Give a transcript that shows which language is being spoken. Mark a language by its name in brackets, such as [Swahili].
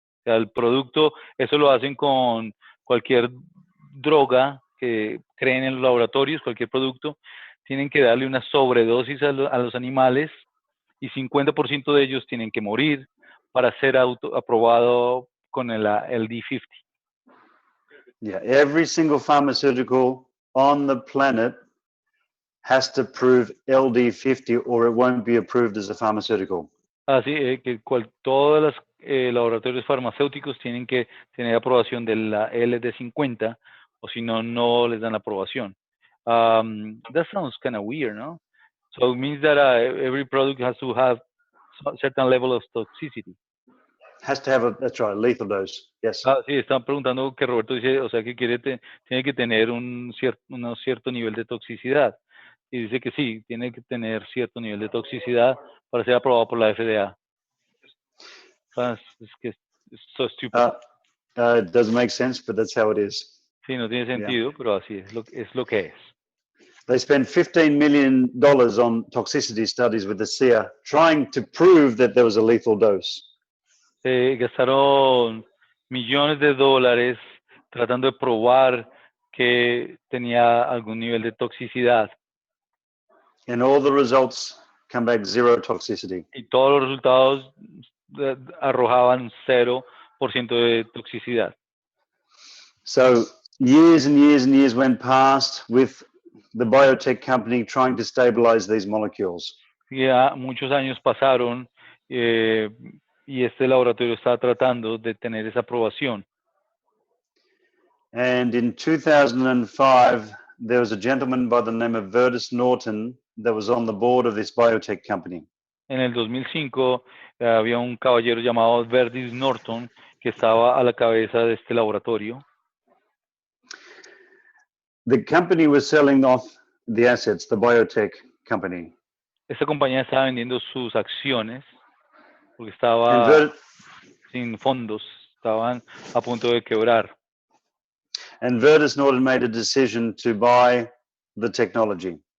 [Spanish] O sea, el producto, eso lo hacen con cualquier droga que creen en los laboratorios, cualquier producto, tienen que darle una sobredosis a los animales y 50% de ellos tienen que morir para ser aprobado con el LD50. [English] Yeah, every single pharmaceutical on the planet has to prove LD50 or it won't be approved as a pharmaceutical. [Spanish] Así que todos los laboratorios farmacéuticos tienen que tener aprobación de la LD50 o si no, no les dan aprobación. [English] That sounds kind of weird, no? So it means that every product has to have a certain level of toxicity. Has to have that's right, lethal dose. Yes. [Spanish] Sí, están preguntando que Roberto dice, o sea, que tiene que tener un cierto nivel de toxicidad. Y dice que sí, tiene que tener cierto nivel de toxicidad para ser aprobado por la FDA. Es que es [English] so stupid. It doesn't make sense, but that's how it is. [Spanish] Sí, no tiene sentido, pero así es lo que es. [English] They spent $15 million on toxicity studies with ASEA trying to prove that there was a lethal dose. [Spanish] Gastaron millones de dólares tratando de probar que tenía algún nivel de toxicidad. [English] And all the results come back zero toxicity. [Spanish] Y todos los resultados arrojaban 0% de toxicidad. [English] So years and years and years went past with the biotech company trying to stabilize these molecules. [Spanish] Ya muchos años pasaron y este laboratorio estaba tratando de tener esa aprobación. [English] And in 2005, there was a gentleman by the name of Verdis Norton that was on the board of this biotech company. [Spanish] En el 2005 había un caballero llamado Verdis Norton que estaba a la cabeza de este laboratorio. [English] The company was selling off the assets, the biotech company. [Spanish] Esta compañía estaba vendiendo sus acciones porque [English] And [Spanish] estaba sin fondos, estaban a punto de quebrar. Verdis Norton made a decision to buy the technology.